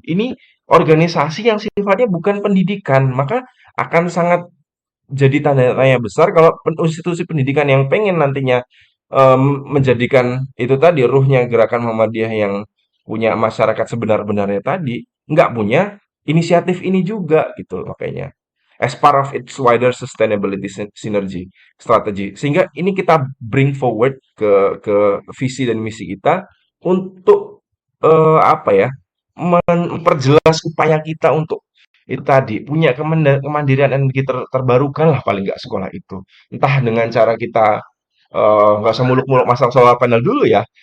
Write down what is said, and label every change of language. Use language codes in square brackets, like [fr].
[id] Ini organisasi yang sifatnya bukan pendidikan, maka akan sangat jadi tanda tanya besar kalau institusi pendidikan yang pengen nantinya menjadikan itu tadi ruhnya Gerakan Muhammadiyah yang punya masyarakat sebenar-benarnya tadi, nggak punya inisiatif ini juga gitu loh kayaknya. [en] As part of its wider sustainability synergy strategy. [id] Sehingga ini kita [en] bring forward [id] ke visi dan misi kita untuk apa ya? Memperjelas upaya kita untuk itu tadi punya kemandirian energi terbarukan lah paling nggak sekolah itu. Entah dengan cara kita nggak usah muluk-muluk masang solar panel dulu ya.